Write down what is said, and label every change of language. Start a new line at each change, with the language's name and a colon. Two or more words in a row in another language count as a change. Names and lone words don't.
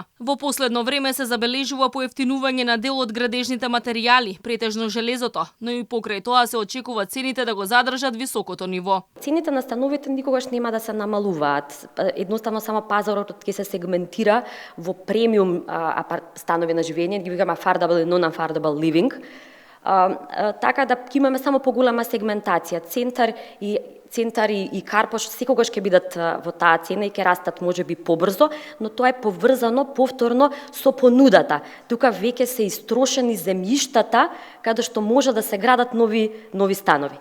Macedonian: Во последно време се забележува поевтинување на дел од градежните материјали, претежно железото, но и покрај тоа се очекува цените да го задржат високото ниво. Цените на становите никогаш нема да се намалуваат. Едноставно само пазарот ќе се сегментира во премиум станови на живење, ги викаме affordable и
English: non-affordable living.
Macedonian: Така да ќе имаме само поголема сегментација. Центар и Карпош секогаш ќе бидат во таа цена и ќе растат можеби побрзо, но тоа е поврзано повторно со понудата. Тука веќе се истрошени земјиштата каде што може да се градат нови станови.